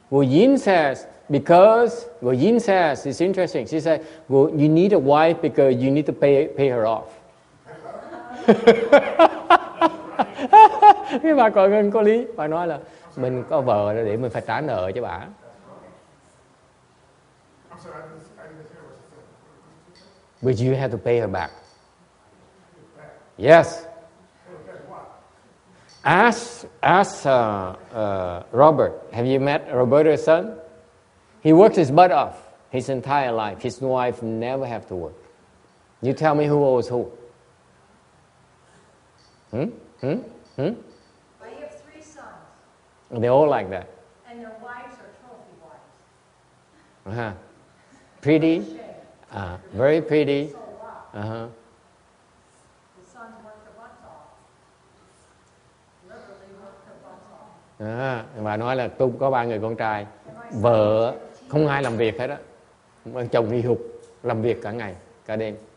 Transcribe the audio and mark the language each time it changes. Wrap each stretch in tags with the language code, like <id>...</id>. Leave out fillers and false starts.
<en>Yin says, because, Yin says, it's interesting. She said, you need a wife because you need to pay her off.</en> <vi>Cái bà con Ngân có lý. Bà nói là mình có vợ để mình phải trả nợ cho bà.</vi> <en>I'm sorry, I didn't hear what you said. But you have to pay her back. Yes. Ask Robert. Have you met Roberto's son? He works his butt off his entire life. His wife never have to work. You tell me who owes who? I have 3 sons, They're all like that. and their wives are trophy wives. Uh-huh. Pretty. Very pretty. So wow, Uh-huh. the sons work their butts off. Literally work their butts off.</en> <vi>Và nói là tôi có 3 người con trai. Vợ không ai làm việc hết á. Chồng đi hụt làm việc cả ngày, cả đêm.</vi>